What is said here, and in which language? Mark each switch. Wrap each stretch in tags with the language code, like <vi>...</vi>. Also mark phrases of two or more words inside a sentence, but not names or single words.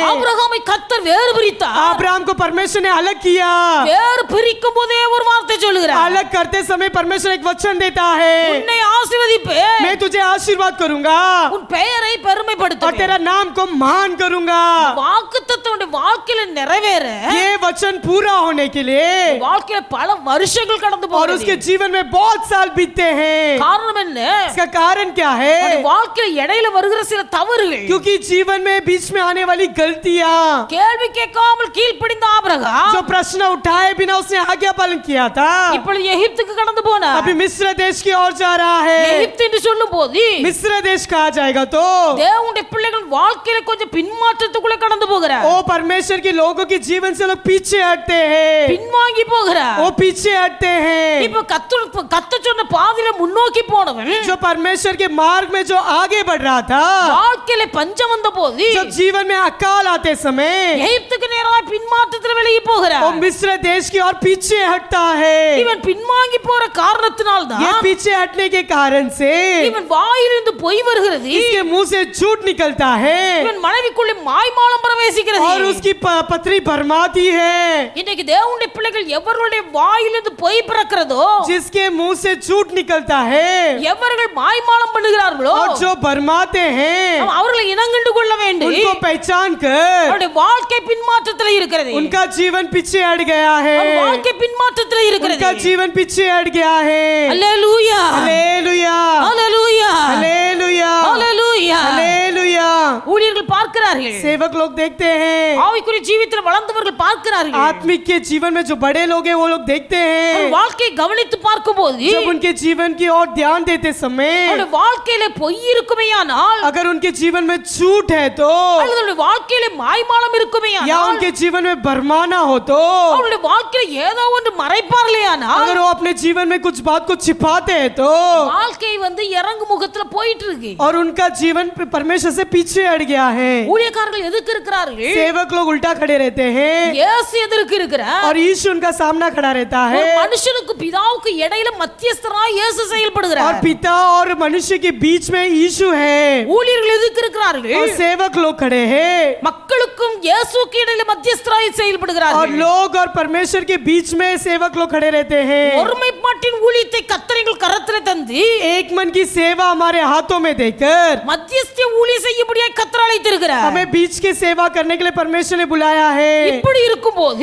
<ta>ஆபிரகாமை கர்த்தர் வேறு பிரித்தார்.</ta> <hi>अब्राहम को परमेश्वर ने अलग किया।</hi> <ta>வேறு பிரிக்கும் போதே ஒரு வார்த்தை சொல்லுகிறார்.</ta> <hi>अलग करते समय परमेश्वर एक वचन देता है,</hi> <ta>உன்னை ஆசீர்வதிப்பேன்,</ta> <hi>मैं तुझे आशीर्वाद करूंगा</hi> <ta>உன் பெயரை</ta> <hi>और</hi> <ta>பெருமைப்படுத்துவேன்.</ta> <hi>तेरा नाम को महान करूंगा।</hi> <ta>வாக்குத்தத்தம் வாழ்க்கையில நிறைவேற</ta> <hi>ये वचन पूरा होने के लिए</hi> <ta>வாழ்க்கையில பல வருஷங்கள் கடந்து</ta> <hi>और</hi> <ta>போகுது.</ta> <hi>उसके जीवन में बहुत साल बीतते हैं।</hi> <ta>காரணம் என்ன?</ta> <hi>इसका कारण क्या है?</hi> <ta>அவருடைய வாழ்க்கையில இடையில வருகிற சில தவறுகள்.</ta> <hi>क्योंकि जीवन में बीच में आने वाली गलतियां,</hi> <ta>கேள்வி கேட்காமல் கீழ்ப்படிந்த ஆபிரகாம்</ta> <hi>जो प्रश्न उठाए बिना उसने आज्ञा पालन किया था,</hi> <ta>இப்பொழுது எகிப்துக்கு கடந்து போனார்.</ta> <hi>अभी मिस्र देश की ओर जा रहा है।</hi> <ta>எகிப்து என்று சொல்லும் போது</ta> <hi>मिस्र देश कहा जाएगा तो</hi> <ta>தேவனுடைய பிள்ளைகள் வாழ்க்கையில கொஞ்சம் பின்மாற்றத்துக்குள்ள கடந்து போகிறார்.</ta> <hi>ओ परमेश्वर के लोगों के जीवन से लोग पीछे हटते हैं,</hi> <ta>பின்வாங்கி போகிறார்.</ta> <hi>वो पीछे हटते हैं।</hi> <ta>இப்ப கத்த சொன்ன பாதையில முன்னோக்கி போனவன்</ta> <hi>जो परमेश्वर के मार्ग में जो आगे बढ़ रहा था,</hi> <ta>வாழ்க்கையில பஞ்சம் வந்த போது</ta> <hi>जब जीवन में अकाल आते समय</hi> <ta>எகிப்துக்கு நேராக பின்மாற்றத்துல விலகி</ta> <hi>वो</hi> <ta>போகிறார்.</ta> <hi>मिस्र देश की ओर पीछे हटता है।</hi> <ta>இவன் பின்வாங்கி போற காரணத்தினால்தான்</ta> <hi>ये पीछे हटने के कारण से</hi> <ta>இவன் வாயிலிருந்து பொய் வருகிறது.</ta> <hi>इसके मुंह से झूठ निकलता है</hi> <ta>இவன் மனைவிக்குள்ளே மாய்மாலம் பிரவேசிக்கிறது.</ta> <hi>और उसकी पथरी भरमाती है।</hi> <ta>இன்னைக்கு தேவனுடைய பிள்ளைகள் எவர்களுடைய வாயிலிருந்து பொய் பிறக்கிறதோ,</ta> <hi>जिसके मुंह से झूठ निकलता है</hi> <ta>எவர்கள் மாய்மாலம் பண்ணுகிறார்களோ,</ta> <hi>और जो भरमाते हैं</hi> <ta>அவர்களை இனங்கண்டு கொள்ள வேண்டும்.</ta> <hi>उनको पहचान कर</hi> <ta>அவருடைய வாழ்க்கை பின்மாற்றத்தில் இருக்கிறது.</ta> <hi>उनका जीवन पीछे हट गया है,</hi> <ta>அவர் வாழ்க்கை பின்மாற்றத்தில் இருக்கிறது.</ta> <hi>उनका जीवन पीछे हट गया है।</hi> <ta>அல்லேலூயா,</ta> <hi>हालेलुया,</hi> <ta>அல்லேலூயா,</ta> <hi>हालेलुया,</hi> <ta>அல்லேலூயா.</ta> <hi>हालेलुया।</hi> <ta>ஊழியர்கள் பார்க்கிறார்கள்,</ta> <hi>सेवक लोग देखते हैं,</hi> <ta>ஆவிக்குரிய ஜீவிதத்தில் வளர்ந்தவர்கள் பார்க்கிறார்கள்.</ta> <hi>आत्मिक के जीवन में जो बड़े लोग हैं वो लोग देखते हैं।</hi> <ta>அவர் வாழ்க்கையை கவனித்து பார்க்கும்போது</ta> <hi>जब उनके जीवन की ओर ध्यान देते समय</hi> <ta>அவருடைய வாழ்க்கையில பொய் இருக்குமேயானால்,</ta> <hi>अगर उनके जीवन में झूठ है तो</hi> <ta>அல்லது அவருடைய வாழ்க்கையில மாய்மாலம்</ta> <hi>या</hi> <ta>இருக்குமேயானால்,</ta> <hi>उनके जीवन में भरमाना हो तो</hi> <ta>அவருடைய வாழ்க்கையில ஏதோ ஒன்று மறைப்பார்களேயானால்,</ta> <hi>अगर वो अपने जीवन में कुछ बात को छिपाते हैं तो</hi> <ta>வாழ்க்கை வந்து இறங்கு முகத்துல போயிட்டு இருக்கு.</ta> <hi>और उनका जीवन परमेश्वर से पीछे हट गया है।</hi> <ta>ஊழியக்காரர்கள் எதுக்கு இருக்கிறார்கள்?</ta> <hi>सेवक लोग उल्टा खड़े रहते हैं</hi> <ta>இயேசு எதற்கு இருக்கிறார்?</ta> <hi>और यीशु उनका सामना खड़ा रहता</hi> <ta>ஒரு</ta> <hi>है</hi> <ta>மனுஷனுக்கு பிதாவுக்கு இடையில மத்தியஸ்தராய் இயேசு</ta> <hi>और</hi> <ta>செயல்படுகிறார்.</ta> <hi>पिता और मनुष्य के बीच में यीशु है</hi> <ta>ஊழியர்கள் எதுக்கு இருக்கிறார்கள்?</ta> <hi>और सेवक लोग खड़े हैं</hi> <ta>மக்களுக்கும் இயேசுக்கு இடையில மத்தியஸ்தராய்</ta> <hi>और</hi> <ta>செயல்படுகிறார்கள்.</ta> <hi>लोग और परमेश्वर के बीच में सेवक लोग खड़े रहते हैं।</hi> <ta>ஒருமைப்பாட்டின் ஊழியத்தை கர்த்தர்கள் கரத்திலே தந்து</ta> <hi>एक मन की सेवा हमारे हाथों में देकर</hi> <ta>மத்தியஸ்த ஊழியம் செய்யும்படியாய் கர்த்தர் அழைத்திருக்கிறார்.</ta> <hi>हमें बीच की सेवा करने के लिए परमेश्वर ने बुलाया है।</hi> <ta>இப்படி இருக்கும்போது</ta>